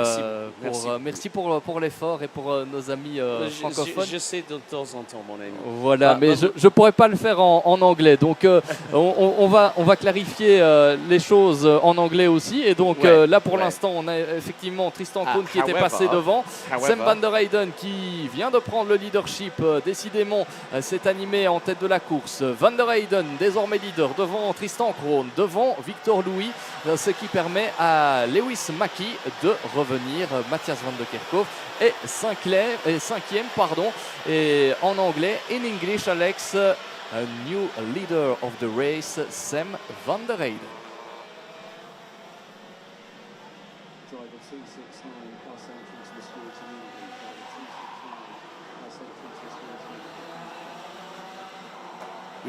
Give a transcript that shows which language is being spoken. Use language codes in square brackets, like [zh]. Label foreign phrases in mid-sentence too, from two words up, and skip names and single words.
[fr] Merci pour l'effort et pour nos amis francophones. Je sais de temps en temps, mon ami. Voilà, mais je ne pourrais pas le faire en anglais. Donc, on va clarifier les choses en anglais aussi. Et donc, là, pour l'instant, on a effectivement Tristan Krohn qui était passé devant. Sam Van der Heyden qui vient de prendre le leadership. Décidément, s'est animé en tête de la course. Van der Heyden, désormais leader, devant Tristan Krohn, devant Victor Louis, ce qui permet à Lewis Mackie de revenir. Matthias Van der Kerkhoff est 5e, et en anglais, [en] in English, Alex, a new leader of the race, Sam Van der Heyden. Driver 269 plus entrance to the stewards immediately. Driver 269 plus entrance to the stewards immediately.